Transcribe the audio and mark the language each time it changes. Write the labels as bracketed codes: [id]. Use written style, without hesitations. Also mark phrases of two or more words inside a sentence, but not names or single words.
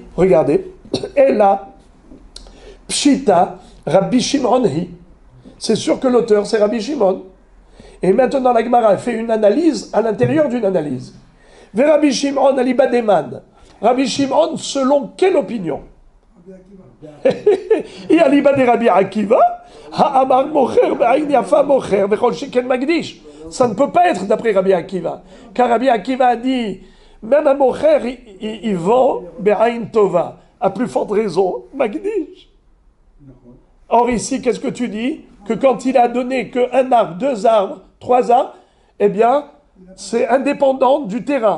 [fr] Regardez. Et là, [arc] פשיטא, רבי שמעון היא. [fr] C'est sûr que l'auteur, c'est Rabbi Shimon. Et maintenant, la Gemara fait une analyse à l'intérieur d'une analyse. [arc] ורבי שמעון אליבא דמאן. [fr] Rabbi Shimon, selon quelle opinion? [arc] אי אליבא דרבי עקיבא, האמר מוכר בעין יפה מוכר וכל שכן מקדיש. [fr] Ça ne peut pas être d'après Rabbi Akiva. Car Rabbi Akiva a dit, même un mocher, il vend [he] בעין טובה. [fr] À plus forte raison, magdish. Or ici, qu'est-ce que tu dis? Que quand il a donné qu'un arbre, 2 arbres, 3 arbres, eh bien, c'est indépendant du terrain.